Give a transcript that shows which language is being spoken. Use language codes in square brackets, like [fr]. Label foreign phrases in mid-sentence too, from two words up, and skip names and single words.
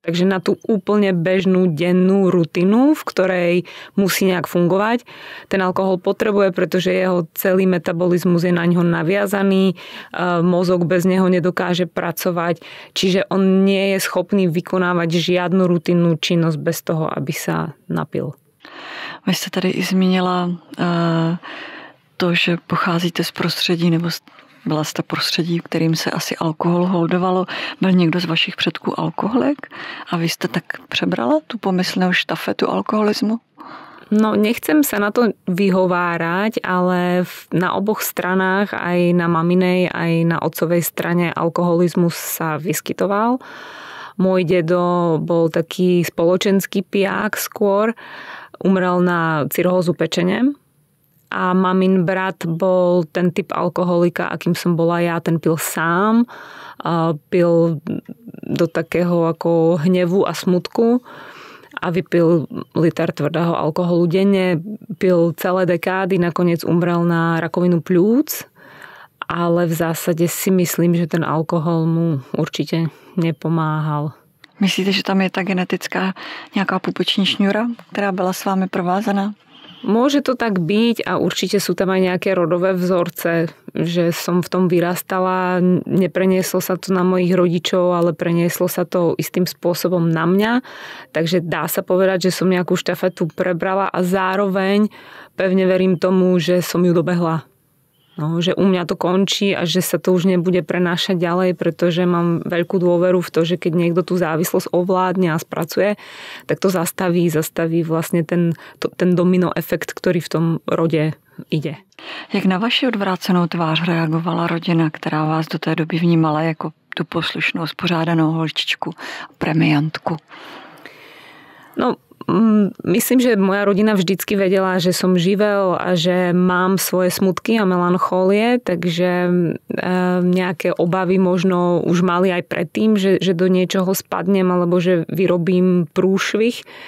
[sk] Takže na tú úplne bežnú dennú rutinu, v ktorej musí nejak fungovať, ten alkohol potrebuje, pretože jeho celý metabolizmus je na ňo naviazaný, mozog bez neho nedokáže pracovať, čiže on nie je schopný vykonávať žiadnu rutinnú činnosť bez toho, aby sa napil. [cs] Vy jste tady i zmínila to, že pocházíte z prostředí, nebo byla jste prostředí, kterým se asi alkohol holdovalo. Byl někdo z vašich předků alkoholik a vy jste tak přebrala tu pomyslnou štafetu alkoholismu? [sk] No, nechcem sa na to vyhovárať, ale na oboch stranách, aj na maminej, aj na otcovej strane alkoholizmus sa vyskytoval. Môj dedo bol taký spoločenský piják skôr, umrel na cirhózu pečene. A mamin brat bol ten typ alkoholika, akým som bola ja, ten pil sám, pil do takého ako hnevu a smutku a vypil liter tvrdého alkoholu denne, pil celé dekády, nakoniec umrel na rakovinu pľúc, ale v zásade si myslím, že ten alkohol mu určite nepomáhal. [cs] Myslíte, že tam je ta genetická nějaká pupoční šňůra, která byla s vámi provázaná? [sk] Môže to tak byť a určite sú tam aj nejaké rodové vzorce, že som v tom vyrastala, neprenieslo sa to na mojich rodičov, ale prenieslo sa to istým spôsobom na mňa, takže dá sa povedať, že som nejakú štafetu prebrala a zároveň pevne verím tomu, že som ju dobehla. No, že u mňa to končí a že sa to už nebude prenášať ďalej, pretože mám veľkú dôveru v to, že keď niekto tú závislosť ovládne a spracuje, tak to zastaví vlastne ten domino efekt, ktorý v tom rode ide. [cs] Jak na vaši odvrácenou tvář reagovala rodina, která vás do té doby vnímala jako tu poslušnou, spořádanou holčičku, premiantku? [sk] No, myslím, že moja rodina vždycky vedela, že som živel a že mám svoje smutky a melanchólie, takže nejaké obavy možno už mali aj predtým, že do niečoho spadnem alebo že vyrobím prúšvih.